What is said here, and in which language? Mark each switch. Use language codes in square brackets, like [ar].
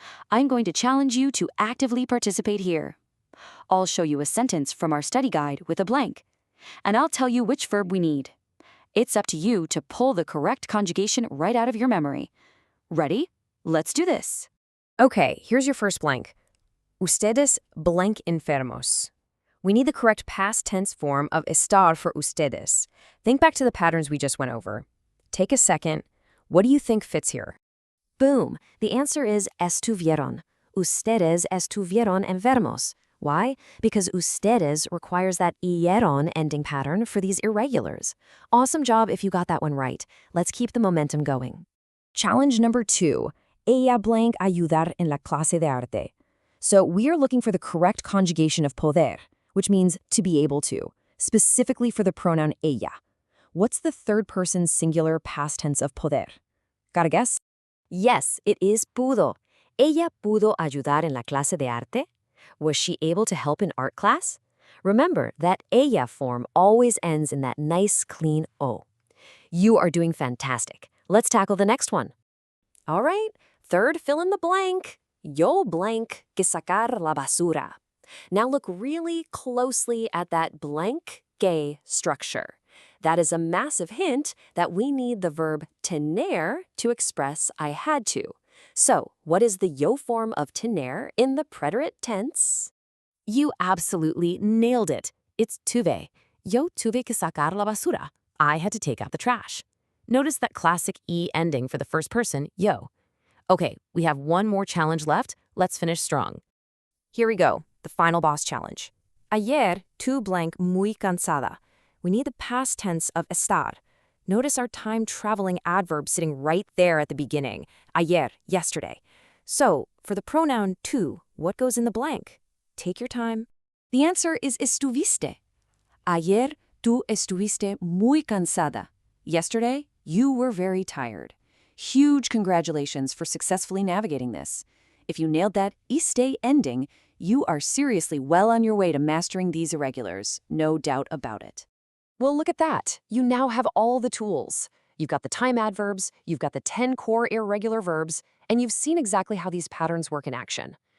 [en] I'm going to challenge you to actively participate here. I'll show you a sentence from our study guide with a blank, and I'll tell you which verb we need. It's up to you to pull the correct conjugation right out of your memory. Ready? Let's do this. Okay, here's your first blank. [es] Ustedes blank enfermos. [en] We need the correct past tense form of estar for ustedes. Think back to the patterns we just went over. Take a second. What do you think fits here? Boom! The answer is estuvieron. [es] Ustedes estuvieron enfermos. [en] Why? Because ustedes requires that ieron ending pattern for these irregulars. Awesome job if you got that one right. Let's keep the momentum going. Challenge number 2. [es] Ella blank ayudar en la clase de arte. [en] So we are looking for the correct conjugation of poder, which means to be able to, specifically for the pronoun ella. What's the third person singular past tense of poder? Got a guess? Yes, it is pudo. [es] Ella pudo ayudar en la clase de arte. [en] Was she able to help in art class? Remember that ella form always ends in that nice, clean O. You are doing fantastic. Let's tackle the next one. All right, third fill in the blank. [es] Yo blank que sacar la basura. [en] Now look really closely at that blank gay structure. That is a massive hint that we need the verb tener to express I had to. So, what is the yo form of tener in the preterite tense? You absolutely nailed it. It's tuve. [es] Yo tuve que sacar la basura. [en] I had to take out the trash. Notice that classic E ending for the first person, yo. Okay, we have one more challenge left. Let's finish strong. Here we go, the final boss challenge. [es] Ayer tu blank muy cansada. [en] We need the past tense of estar. Notice our time-traveling adverb sitting right there at the beginning. Ayer, yesterday. So, for the pronoun tu, what goes in the blank? Take your time. The answer is estuviste. [es] Ayer tú estuviste muy cansada. [en] Yesterday, you were very tired. Huge congratulations for successfully navigating this. If you nailed that iste ending, you are seriously well on your way to mastering these irregulars, no doubt about it. Well, look at that. You now have all the tools. You've got the time adverbs, you've got the 10 core irregular verbs, and you've seen exactly how these patterns work in action.